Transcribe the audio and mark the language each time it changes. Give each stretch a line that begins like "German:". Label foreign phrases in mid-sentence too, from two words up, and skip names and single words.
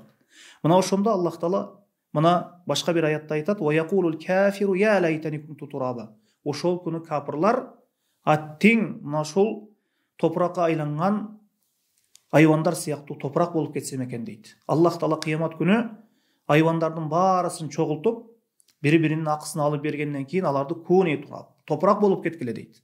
Kyrgyz: Мына ошондо Аллах Таала мына башка бир аятта айтат:
Arabic: "ويقول الكافر يا ليتني كنت ترابا".
Kyrgyz: Ошол күнү капырлар аттиң мына ошол топуракка айланган айвандар сыяктуу топурак болуп кетсем экен дейт. Аллах Таала кыямат күнү айвандардын баарысын чогултуп, бири-биринин акысын алып бергенден кийин аларды
Arabic: كونوا ترابا,
Kyrgyz: топурак болуп кеткиле дейт.